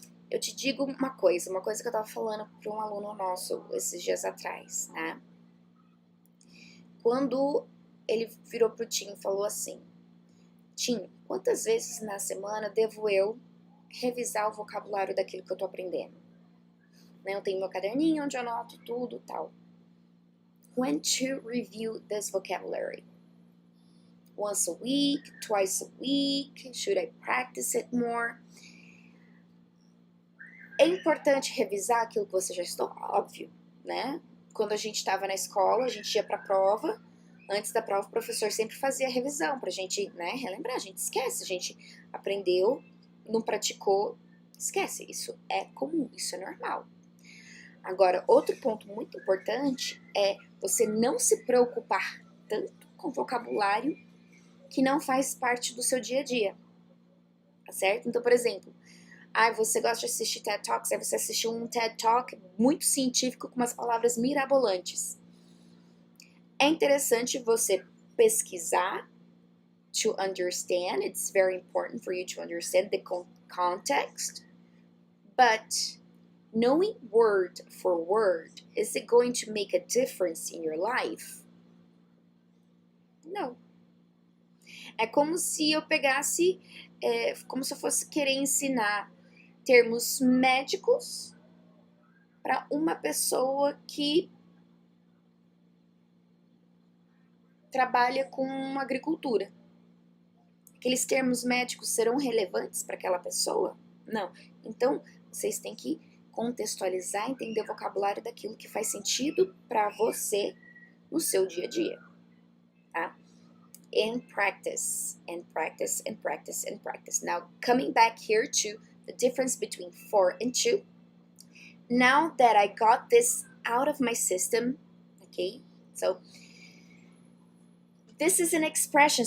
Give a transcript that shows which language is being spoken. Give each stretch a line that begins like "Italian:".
Portuguese: Eu te digo uma coisa que eu estava falando para um aluno nosso esses dias atrás, né? Quando ele virou pro Tim e falou assim, Tim, quantas vezes na semana devo eu revisar o vocabulário daquilo que eu tô aprendendo? Né? Eu tenho meu caderninho onde eu anoto tudo e tal.
English: When to review this vocabulary? Once a week, twice a week? Should I practice it more?
Portuguese: É importante revisar aquilo que você já estudou? Óbvio, né? Quando a gente estava na escola, a gente ia para a prova. Antes da prova, o professor sempre fazia a revisão pra gente, né, relembrar. A gente esquece, a gente aprendeu, não praticou, esquece. Isso é comum, isso é normal. Agora, outro ponto muito importante é você não se preocupar tanto com vocabulário que não faz parte do seu dia a dia, tá certo? Então, por exemplo, você gosta de assistir TED Talks, aí você assistiu um TED Talk muito científico com umas palavras mirabolantes. É interessante você pesquisar
English: to understand. It's very important for you to understand the context. But knowing word for word, is it going to make a difference in your life?
Portuguese: Não. É como se eu pegasse, como se eu fosse querer ensinar termos médicos para uma pessoa que trabalha com agricultura. Aqueles termos médicos serão relevantes para aquela pessoa? Não. Então, vocês têm que contextualizar, entender o vocabulário daquilo que faz sentido para você no seu dia a dia, tá?
English: And practice, and practice, and practice, and practice. Now, coming back here to the difference between for and to. Now that I got this out of my system, okay, so this is an expression.